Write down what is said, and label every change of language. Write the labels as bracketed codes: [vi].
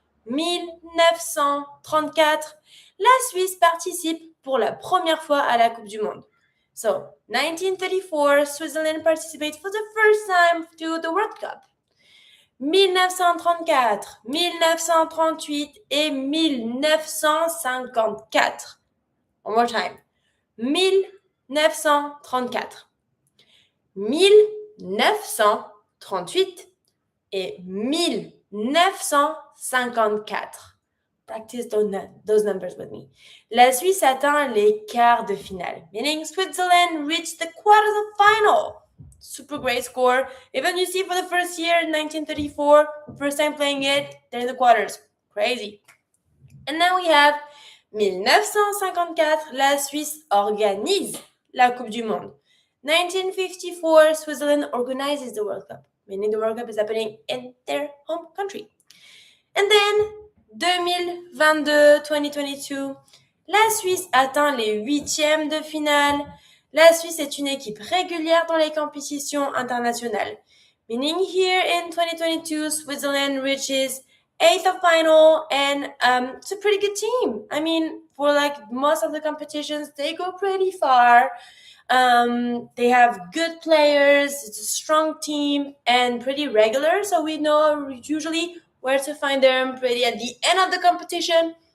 [fr] 1934, la Suisse participe pour la première fois à la Coupe du Monde. [en] So, 1934, Switzerland participates for the first time to the World Cup. [fr] 1934, 1938 et 1954. [en] One more time. [fr] 1934, 1938 et 1954. [en] Practice those numbers with me. [fr] La Suisse atteint les quarts de finale, [en] meaning Switzerland reached the quarters of final. Super great score. Even you see for the first year, 1934, first time playing it, they're in the quarters. Crazy. And now we have 1954, [fr] la Suisse organise la Coupe du Monde. [en] 1954, Switzerland organizes the World Cup, meaning the World Cup is happening in their home country. And then, [fr] 2022, la Suisse atteint les huitièmes de finale. La Suisse est une équipe régulière dans les compétitions internationales. [en] Meaning here in 2022, Switzerland reaches eighth of final, and it's a pretty good team. I mean, for like most of the competitions, they go pretty far. They have good players, it's a strong team, and pretty regular, so we know usually where to find them pretty at the end of the competition.